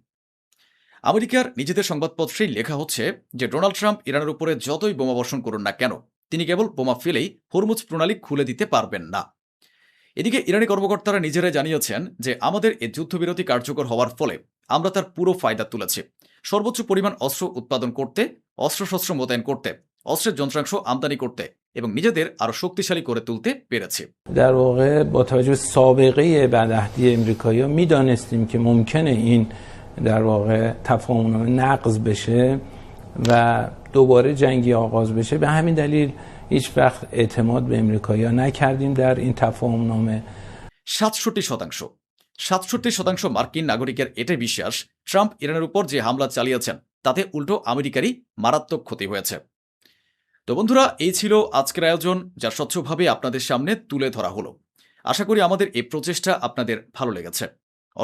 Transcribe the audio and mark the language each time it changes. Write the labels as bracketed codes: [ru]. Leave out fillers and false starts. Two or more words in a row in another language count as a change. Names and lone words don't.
[bn] আমেরিকার নিজেদের সংবাদপত্রেই লেখা হচ্ছে যে ডোনাল্ড ট্রাম্প ইরানের উপরে যতই বোমা বর্ষণ করুন না কেন তিনি কেবল বোমা ফেলেই হরমুজ প্রণালী খুলে দিতে পারবেন না। এদিকে ইরানি কর্মকর্তারা নিজেরাই জানিয়েছেন যে আমাদের এই যুদ্ধবিরতি কার্যকর হওয়ার ফলে আমরা তার পুরো ফায়দা তুলেছি। সর্বোচ্চ পরিমাণ অস্ত্র উৎপাদন করতে, অস্ত্রশস্ত্র মোতায়েন করতে, অস্ত্রের যন্ত্রাংশ আমদানি করতে এবং নিজেদের আরো শক্তিশালী করে তুলতে পেরেছি। [fa] در واقع با توجه به سابقه بدعهدی امریکایی‌ها می‌دانستیم که ممکنه این در واقع تفاهم‌نامه نقض بشه و دوباره جنگی آغاز بشه. به همین دلیل هیچ وقت اعتماد به امریکایی‌ها نکردیم در این تفاهم‌نامه. [bn] 67% মার্কিন নাগরিকের এটাই বিশ্বাস ট্রাম্প ইরানের উপর যে হামলা চালিয়েছেন তাতে উল্টো আমেরিকারই মারাত্মক ক্ষতি হয়েছে। তো বন্ধুরা, এই ছিল আজকের আয়োজন যা স্বচ্ছভাবে আপনাদের সামনে তুলে ধরা হলো। আশা করি আমাদের এই প্রচেষ্টা আপনাদের ভালো লেগেছে।